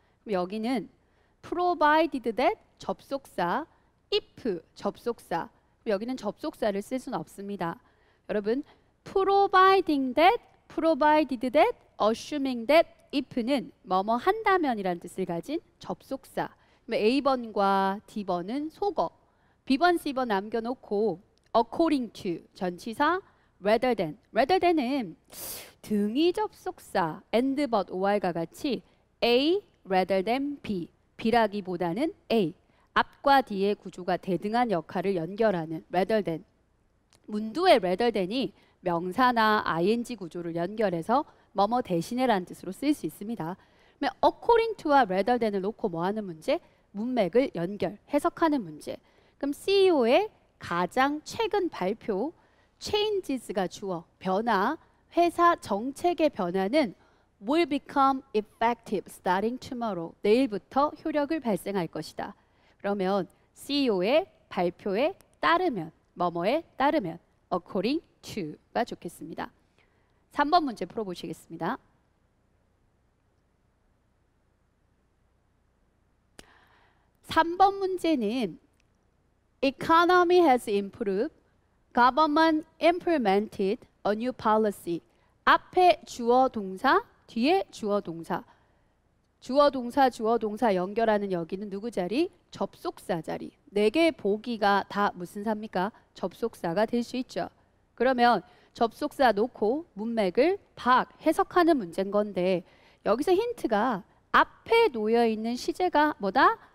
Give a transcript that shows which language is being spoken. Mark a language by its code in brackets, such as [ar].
[ko] 그럼 여기는 [en] provided that [ko] 접속사, if 접속사. 여기는 접속사를 쓸 수는 없습니다. 여러분, [en] providing that, provided that, assuming that, if [ko] 는 뭐뭐 한다면이라는 뜻을 가진 접속사. A번과 D번은 속어, B번, C번 남겨놓고 [en] according to [ko] 전치사, [en] rather than. [ko] rather than은 등위 접속사 and but or과 같이 [en] A rather than B, [ko] B라기보다는 A. 앞과 뒤의 구조가 대등한 역할을 연결하는 rather than. 문두의 rather than이 명사나 ing 구조를 연결해서 뭐뭐 대신에라는 뜻으로 쓸 수 있습니다. 그러면 according to와 rather than을 놓고 뭐 하는 문제? 문맥을 연결, 해석하는 문제. 그럼 CEO의 가장 최근 발표, changes가 주어, 변화, 회사 정책의 변화는 [en] will become effective starting tomorrow. [ko] 내일부터 효력을 발생할 것이다. 그러면 CEO의 발표에 따르면, 뭐뭐에 따르면 according to가 좋겠습니다. 3번 문제 풀어보시겠습니다. 3번 문제는 [en] economy has improved, government implemented a new policy. [ko] 앞에 주어 동사, 뒤에 주어 동사. 주어 동사 연결하는 여기는 누구 자리? 접속사 자리. 4개의 보기가 다 무슨 사입니까? 접속사가 될 수 있죠. 그러면 접속사 놓고 문맥을 해석하는 문제인 건데 여기서 힌트가 앞에 놓여 있는 시제가 뭐다?